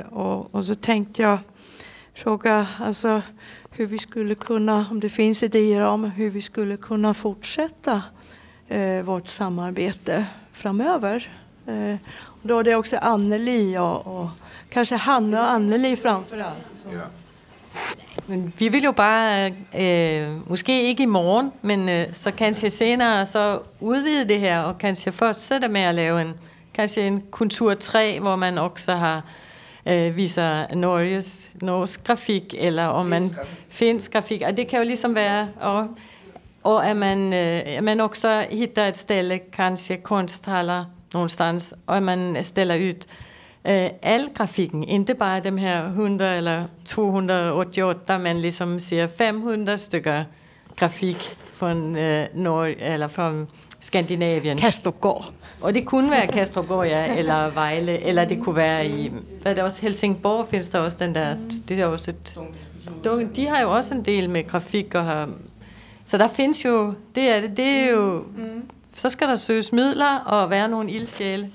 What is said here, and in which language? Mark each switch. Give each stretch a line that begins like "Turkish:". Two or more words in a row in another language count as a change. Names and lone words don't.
Swedish: Och så tänkte jag fråga alltså, hur vi skulle kunna, om det finns idéer om hur vi skulle kunna fortsätta vårt samarbete framöver. Och då är det också Anneli och kanske Hanne och Anneli framförallt.
Danish: Men vi vil jo bare, måske ikke i morgen, men så kanskje senere så udvide det her, og kanskje fortsætte med at lave en kultur 3, hvor man også har viser norsk grafik, eller om man finsk grafik, og det kan jo ligesom være, og at man også
Swedish: hittar et ställe,
Danish: kanskje kunsthaller någonstans, og at man
Swedish: ställer ut
Danish: al grafikken, inte bare dem her 100 eller 288, men ligesom siger 500 stykker grafik fra Norge eller fra Skandinavien. Kastrupgård. Og det kunne være Kastrupgård, ja, eller Vejle, eller det kunne være i, hvad det også, Helsingborg findes der også den der, det er også et, de har jo også en del med grafik og har, så der findes jo, det er jo, så skal der søges midler og være nogle ildsjæle.